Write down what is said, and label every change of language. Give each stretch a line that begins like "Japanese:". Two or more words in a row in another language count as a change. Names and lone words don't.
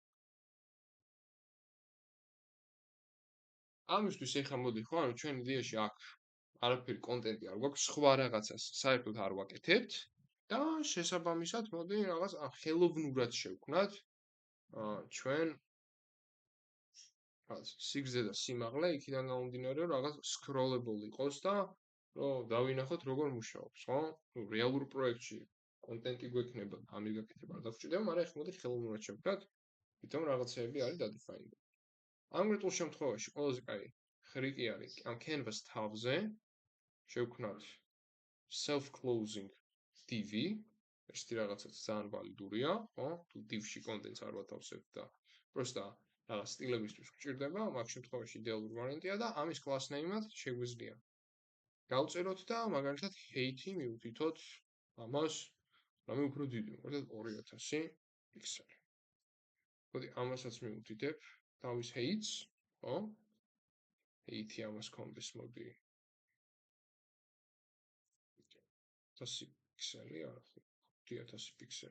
Georgian: ამისთვის ახლა მოდი ხო, ანუ ჩვენ იდეაში აქ არაფერი კონტენტი არ გვაქვს, სხვა რაღაცას საერთოდ არ ვაკეთებთ და შესაბამისად მოდი რაღაც ხელოვნურად შევქმნათ ჩვენ რაღაც სიგრძე და სიმაღლე იქიდან გამომდინარე რომ რაღაც scrollable იყოს და რომ დავინახოთ როგორ მუშაობს, ხო? ნუ რეალურ პროექტში კონტენტი გვექნება, ამის გაკეთება არ დაგვჭირდება, მაგრამ ახლა მოდი ხელოვნურად შევქმნათ, თვითონ რაღაცეები არის დადეფაინებული. ამ კონკრეტულ შემთხვევაში ყველაზე კაი ხრიკი არის ამ canvas თავზე შევქმნათ
English: self-closing div
Georgian: ესეთი რაღაცაც ძალიან ვალიდურია, ხო? თუ div-ში კონტენტს არ ვათავსებთ და პროსტა რაღაც სტილებისთვის გვჭირდება, მაგ შემთხვევაში იდეალური ვარიანტია და ამის
English: class name-
Georgian: ად შეგვიძლია გავწეროთ და მაგალითად height-ი მივუთითოთ ამას რამე უფრო დიდი, მაგალითად 2000 პიქსელი. მოდი ამასაც მივუთითებ თავის height-ს, ხო? height-ი ამას კონდეს, მოდი 1000 პიქსელი, არა, 5000 პიქსელი.